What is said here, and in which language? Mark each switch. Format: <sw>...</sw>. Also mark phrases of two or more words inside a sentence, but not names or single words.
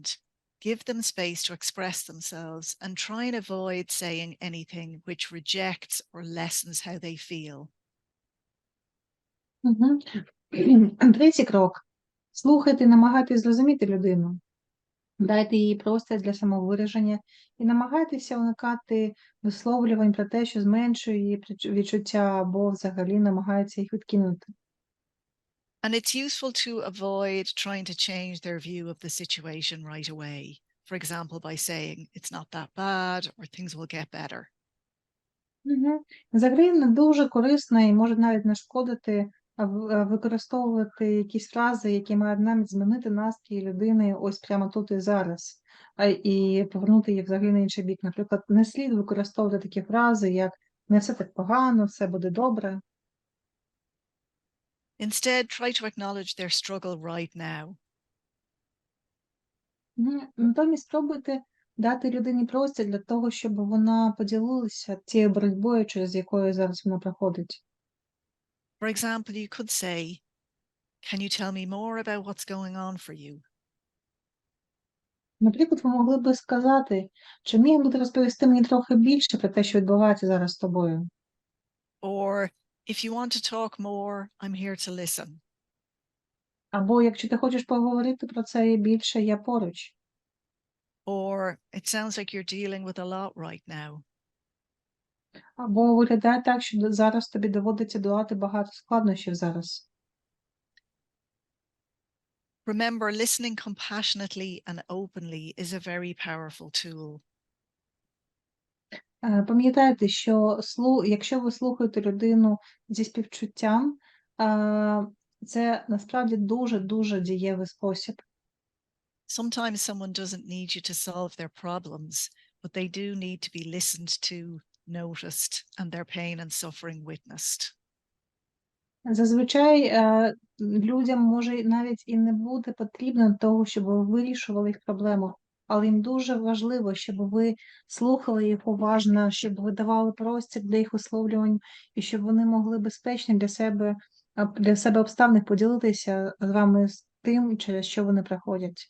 <en>Give them space to express themselves and try and avoid saying anything which rejects or lessens how they feel.</en> <uk>Третій крок. Слухайте, намагайтесь зрозуміти людину. Дайте їй простір для самовираження і намагайтеся уникати висловлювань про те, що зменшує її відчуття або взагалі намагається їх відкинути.</uk> <en>And it's useful to avoid trying to change their view of the situation right away. For example, by saying it's not that bad or things will get better.</en> <uk>Взагалі не дуже корисно і може навіть нашкодити використовувати якісь фрази, які мають навіть змінити настрій людини ось прямо тут і зараз, і повернути їх взагалі на інший бік. Наприклад, не слід використовувати такі фрази, як «не все так погано, все буде добре».</uk> <en>Instead, try to acknowledge their struggle right now.</en> <uk>Натомість спробуйте дати людині простір для того, щоб вона поділилася тією боротьбою, через якою зараз вона проходить.</uk> <en>For example, you could say, can you tell me more about what's going on for you?</en> <uk>Наприклад, ви могли би сказати, чи міг би ти розповісти мені трохи більше про те, що відбувається зараз з тобою?</uk> <en>Or, if you want to talk more, I'm here to listen.</en> <uk>Або, якщо ти хочеш поговорити про це більше, я поруч.</uk> <en>Or, it sounds like you're dealing with a lot right now.</en> <uk>Або виглядає так, що зараз тобі доводиться долати багато складнощів зараз.</uk> <en>Remember, listening compassionately and openly is a very powerful tool.</en> <uk>Пам'ятайте, що якщо ви слухаєте людину зі співчуттям, це насправді дуже-дуже дієвий спосіб.</uk> <en>Sometimes someone doesn't need you to solve their problems, but they do need to be listened to, noticed, and their pain and suffering witnessed.</en> <uk>Зазвичай людям може навіть і не буде потрібно того, щоб ви вирішували їх проблему, але їм дуже важливо, щоб ви слухали їх уважно, щоб ви давали простір для їх висловлювань, і щоб вони могли безпечно для себе обставин поділитися з вами з тим, через що вони проходять.</uk>